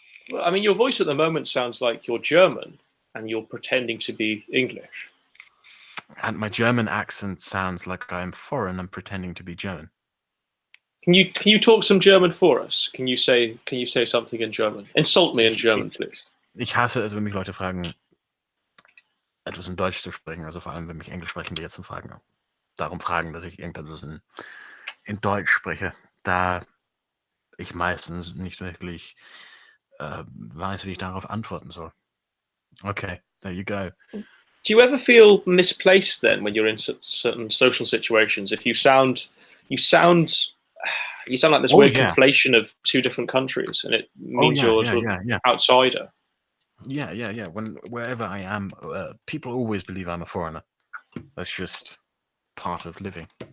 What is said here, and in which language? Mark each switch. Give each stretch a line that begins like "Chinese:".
English: Well, I mean, your voice at the moment sounds like you're German and you're pretending to be English. And my German accent sounds like I'm foreign and pretending to be German. Can you talk some German for us? Can you say something in German? Insult me in German, please.
German: Ich hasse es, wenn mich Leute fragen, etwas in Deutsch zu sprechen, also vor allem, wenn mich Englisch sprechen, die jetzt darum fragen, dass ich irgendetwas in Deutsch spreche, da ich meistens nicht wirklich weiß, wie ich darauf antworten soll.
English: Okay, there you go. Do you ever feel misplaced then when you're in certain social situations? If you sound like this weird conflation of two different countries, and it means you're an outsider. Yeah. Wherever I am, people always believe I'm a foreigner. That's just part of living.